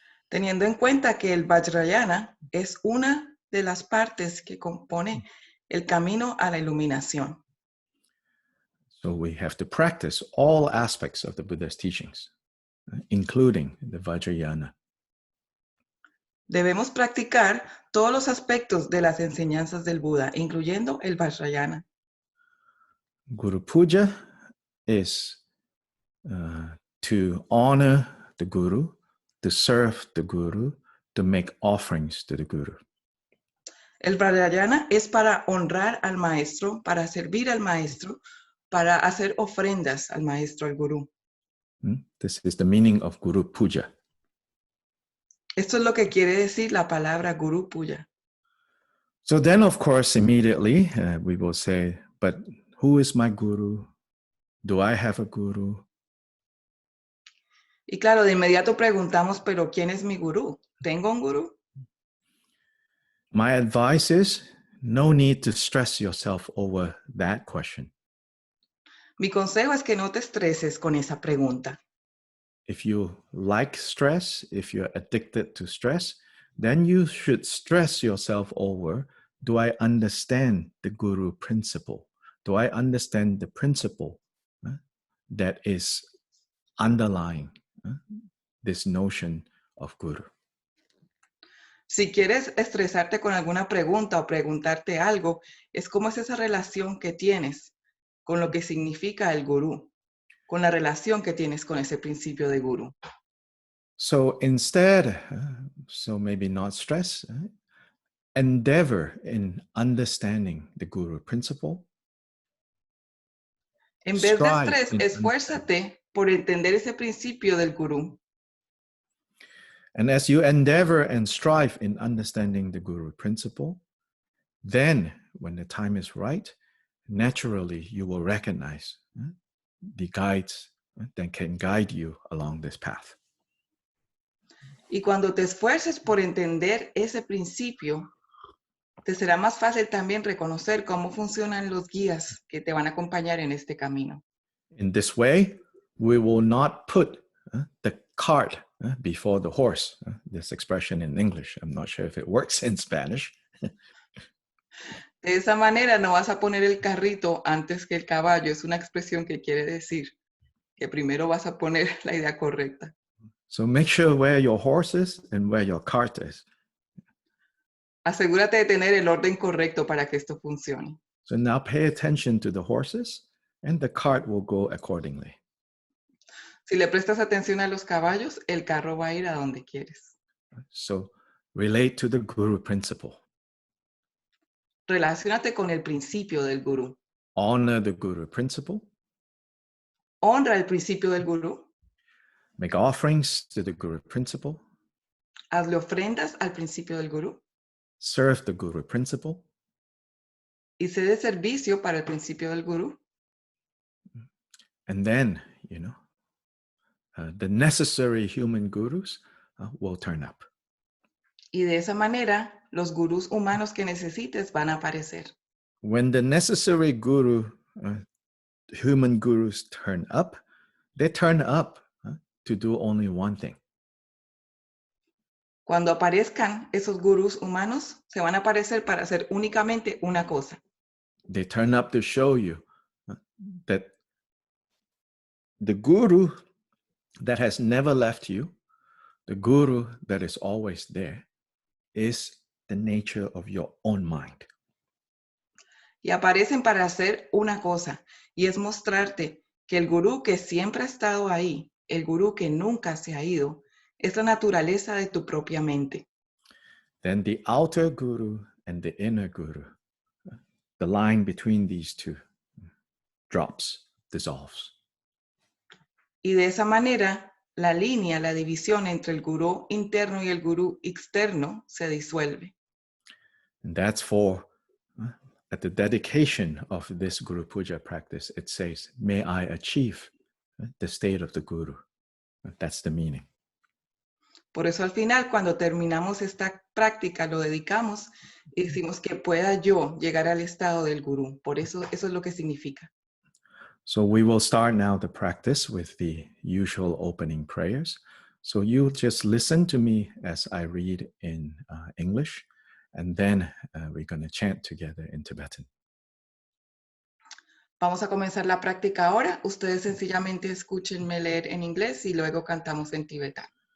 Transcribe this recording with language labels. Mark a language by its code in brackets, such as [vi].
[es] Teniendo en cuenta que el Vajrayana es una de las partes que compone el camino a la iluminación. [en] So we have to practice all aspects of the Buddha's teachings, including the Vajrayana. [es] Debemos practicar todos los aspectos de las enseñanzas del Buda, incluyendo el Vajrayana. [en] Gurupuja is to honor the Guru, to serve the Guru, to make offerings to the Guru. [es] El Vajrayana es para honrar al maestro, para servir al maestro, para hacer ofrendas al maestro, al Gurú. [en] This is the meaning of Guru Puja. [es] Esto es lo que quiere decir la palabra Gurupuja. [en] So then, of course, immediately we will say, but who is my Guru? Do I have a Guru? [es] Y claro, de inmediato preguntamos, pero ¿quién es mi gurú? ¿Tengo un gurú? [en] My advice is, no need to stress yourself over that question. [es] Mi consejo es que no te estreses con esa pregunta. [en] If you like stress, if you're addicted to stress, then you should stress yourself over, do I understand the Guru principle? Do I understand the principle that is underlying this notion of Guru? [es] Si quieres estresarte con alguna pregunta o preguntarte algo, es cómo es esa relación que tienes con lo que significa el gurú, con la relación que tienes con ese principio de gurú. [en] So instead, so maybe not stress, endeavor in understanding the guru principle. [es] En vez de [en] Strive [es] estrés, [en] in [es] esfuérzate por entender ese principio del gurú. [en] And as you endeavor and strive in understanding the guru principle, then when the time is right, naturally you will recognize the guides that can guide you along this path. [es] Y cuando te esfuerces por entender ese principio, te será más fácil también reconocer cómo funcionan los guías que te van a acompañar en este camino. [en] In this way, we will not put the cart before the horse. This expression in English, I'm not sure if it works in Spanish. [es] De esa manera no vas a poner el carrito antes que el caballo. Es una expresión que quiere decir que primero vas a poner la idea correcta. [en] So make sure where your horse is and where your cart is. [es] Asegúrate de tener el orden correcto para que esto funcione. [en] So now pay attention to the horses and the cart will go accordingly. [es] Si le prestas atención a los caballos, el carro va a ir a donde quieres. [en] So relate to the guru principle. [es] Relaciónate con el principio del gurú. [en] Honor the guru principle. [es] Honra el principio del gurú. [en] Make offerings to the guru principle. [es] Hazle ofrendas al principio del gurú. [en] Serve the guru principle. [es] Y sé de servicio para el principio del gurú. [en] And then, the necessary human gurus will turn up. [es] Y de esa manera, los gurús humanos que necesites van a aparecer. [en] When the necessary human gurus turn up, they turn up to do only one thing. [es] Cuando aparezcan esos gurús humanos, se van a aparecer para hacer únicamente una cosa. [en] They turn up to show you that the guru that has never left you, the guru that is always there, is the nature of your own mind. [es] Y aparecen para hacer una cosa, y es mostrarte que el gurú que siempre ha estado ahí, el gurú que nunca se ha ido, es la naturaleza de tu propia mente. [en] Then the outer guru and the inner guru, the line between these two drops, dissolves. [es] Y de esa manera, la línea, la división entre el gurú interno y el gurú externo se disuelve. [en] And that's for, at the dedication of this Gurupuja practice, it says, may I achieve the state of the guru. That's the meaning. [es] Por eso al final, cuando terminamos esta práctica, lo dedicamos y decimos que pueda yo llegar al estado del gurú. Por eso es lo que significa. [en] So we will start now the practice with the usual opening prayers. So you just listen to me as I read in English, and then we're going to chant together in Tibetan. [es] Vamos a comenzar la práctica ahora. Ustedes sencillamente escúchenme leer en inglés y luego cantamos en tibetano.